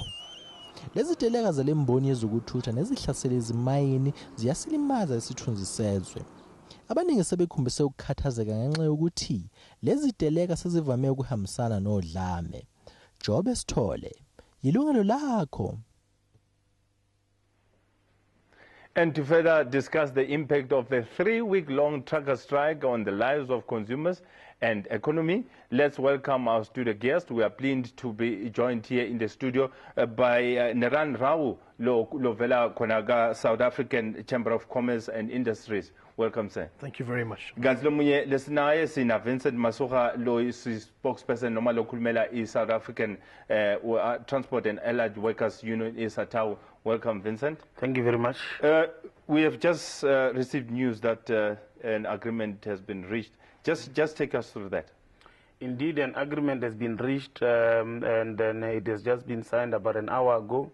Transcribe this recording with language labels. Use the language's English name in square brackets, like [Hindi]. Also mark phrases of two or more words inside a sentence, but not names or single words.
[Zulu] Lezi teleka zalemboni yezokuthutha nezihlasela izimayini ziyasilimaza isithunzi sezwe. Abaningi sebekhumbise ukukhathazeka ngenxa yokuthi lezi teleka sezivame ukuhambisana nodlame. Job Sithole, Yilungelo Lakho. [English] And to further discuss the impact of the 3-week-long trucker strike on the lives of consumers and economy, let's welcome our studio guest. We are pleased to be joined here in the studio by Neran Rao Lovela Konaga, South African Chamber of Commerce and Industries. Welcome, sir. Thank you very much. [Zulu] Ganzlomunye lesinaye sina Vincent Masoha lo spokesperson noma lokhulumela South African Transport and Allied Workers Union SATAWU. [English] Welcome, Vincent. Thank you very much. We have just received news that an agreement has been reached. Just take us through that. Indeed, an agreement has been reached and then it has just been signed about an hour ago.